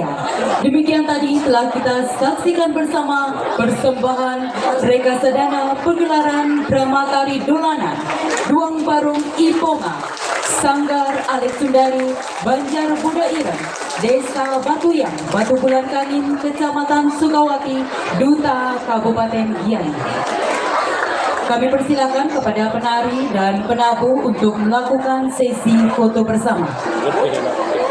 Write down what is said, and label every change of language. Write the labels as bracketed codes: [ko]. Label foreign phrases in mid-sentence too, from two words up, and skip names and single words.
[id] Demikian tadi telah kita saksikan bersama persembahan Reksadana Pergelaran Dramatari Dolanan Duang Barong Iponga, Sanggar Alit Sundari, Banjar Buda Ireng, Desa Batuyang, Batu Bulan Kanin, Kecamatan Sukawati, Duta Kabupaten Gianyar. Kami persilakan kepada penari dan penabuh untuk melakukan sesi foto bersama.